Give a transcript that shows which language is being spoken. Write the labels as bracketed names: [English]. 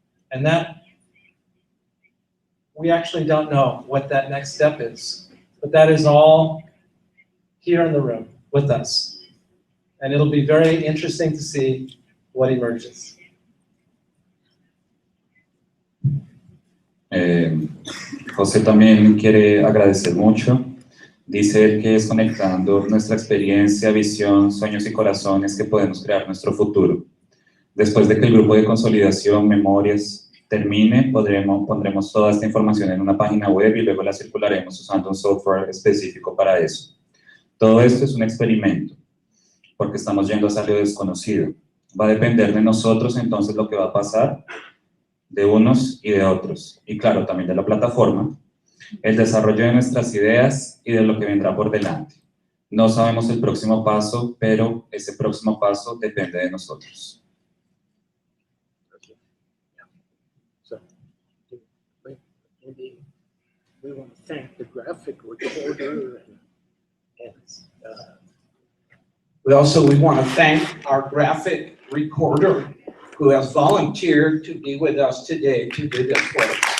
[English] And that, we actually don't know what that next step is, but that is all here in the room with us. And it'll be very interesting to see what emerges. [Spanish] José también quiere agradecer mucho. Dice él que es conectando nuestra experiencia, visión, sueños y corazones que podemos crear nuestro futuro. Después de que el grupo de consolidación, memorias, termine, pondremos toda esta información en una página web y luego la circularemos usando un software específico para eso. Todo esto es un experimento, porque estamos yendo hacia lo desconocido. Va a depender de nosotros entonces lo que va a pasar, de unos y de otros, y claro, también de la plataforma, el desarrollo de nuestras ideas y de lo que vendrá por delante. No sabemos el próximo paso, pero ese próximo paso depende de nosotros. [English] So, we want to thank the graphic recorder and we want to thank our graphic recorder who has volunteered to be with us today to do this work.